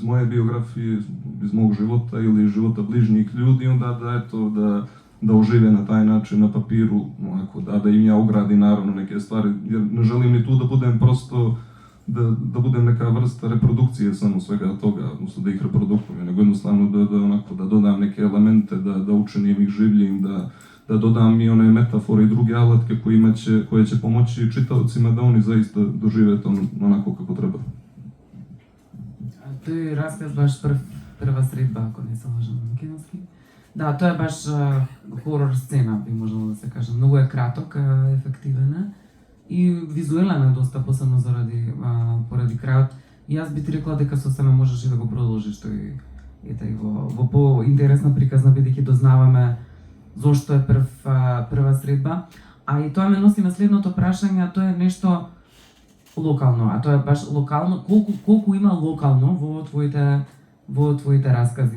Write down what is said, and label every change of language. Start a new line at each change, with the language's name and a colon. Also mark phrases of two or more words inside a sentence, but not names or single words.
Serbian: moje biografije, iz mog života ili života bližnjih ljudi, onda da ožive na taj način na papiru, onako, da im ja ugradim naravno neke stvari, jer ne želim ni tu da budem prosto, da budem neka vrsta reprodukcije samo svega toga, odnosno da ih reprodukujem, nego jednostavno da dodam neke elemente, da učinim ih življim, da dodam i one metafore i druge alatke koje će pomoći čitaocima da oni zaista dožive to onako kako treba.
Macedonian: То е расказ баш прва средба, ако не се лажам на македонски.
Serbian: Da, to je baš horor scena, bi možemo da se kaže.
Macedonian: Многу е краток, efektivен и визуелен е доста, посебно поради крајот. И јас би ти рекла дека сосема можеш и да го продолжиш тој во поинтересна приказна, бидејќи дознаваме зошто е прва средба. А и тоа ме носи на следното прашање, а тоа е нешто локално, а тоа е баш локално, колку има локално во твоите раскази.